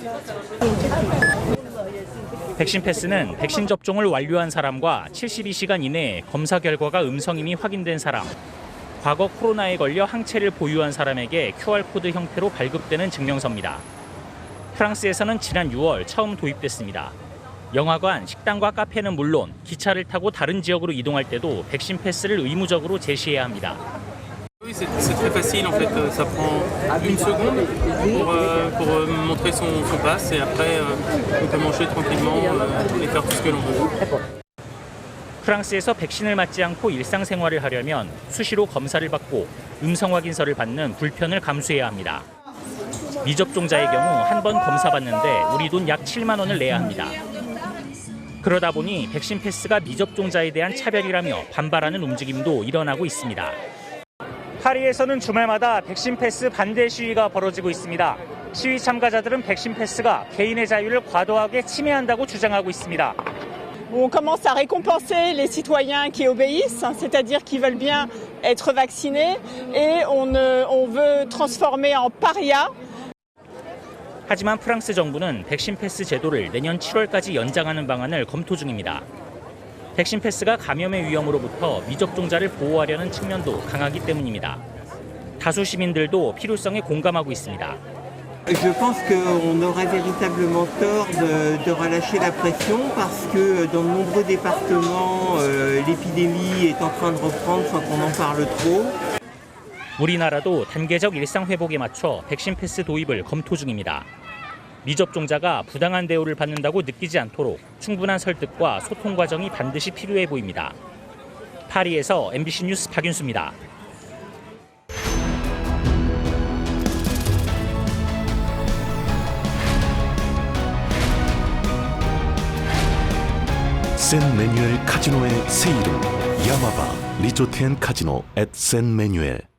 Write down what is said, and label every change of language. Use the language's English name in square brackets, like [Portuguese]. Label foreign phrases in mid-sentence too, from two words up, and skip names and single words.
[Korean] 백신 패스는 백신 접종을 완료한 사람과 72시간 이내에 검사 결과가 음성임이 확인된 사람, 과거 코로나에 걸려 항체를 보유한 사람에게 QR코드 형태로 발급되는 증명서입니다. 프랑스에서는 지난 6월 처음 도입됐습니다. 영화관, 식당과 카페는 물론 기차를 타고 다른 지역으로 이동할 때도 백신 패스를 의무적으로 제시해야 합니다. [French] C'est très facile en fait, ça prend une seconde pour montrer son passe et après on peut manger tranquillement et faire tout ce que l'on veut. [Korean] 프랑스에서 백신을 맞지 않고 일상생활을 하려면 수시로 검사를 받고 음성 확인서를 받는 불편을 감수해야 합니다. 미접종자의 경우 한 번 검사받는데 우리 돈 약 7만 원을 내야 합니다. 그러다 보니 백신 패스가 미접종자에 대한 차별이라며 반발하는 움직임도 일어나고 있습니다. 파리에서는 주말마다 백신 패스 반대 시위가 벌어지고 있습니다. 시위 참가자들은 백신 패스가 개인의 자유를 과도하게 침해한다고 주장하고 있습니다. [French] On commence à récompenser les citoyens qui obéissent, c'est-à-dire qui veulent bien être vaccinés, et on veut transformer en paria. [Korean] 하지만 프랑스 정부는 백신 패스 제도를 내년 7월까지 연장하는 방안을 검토 중입니다. 백신 패스가 감염의 위험으로부터 미접종자를 보호하려는 측면도 강하기 때문입니다. 다수 시민들도 필요성에 공감하고 있습니다. [French] Je pense qu'on aurait véritablement tort de relâcher la pression parce que dans de nombreux départements, l'épidémie est en train de reprendre sans qu'on en parle trop. [Korean] 우리나라도 단계적 일상 회복에 맞춰 백신 패스 도입을 검토 중입니다. 미접종자가 부당한 대우를 받는다고 느끼지 않도록 충분한 설득과 소통 과정이 반드시 필요해 보입니다. 파리에서 MBC 뉴스 박윤수입니다. 샌메뉴엘 카지노의 새 이름 야마바 리조트 앤 카지노 앳 샌메뉴엘.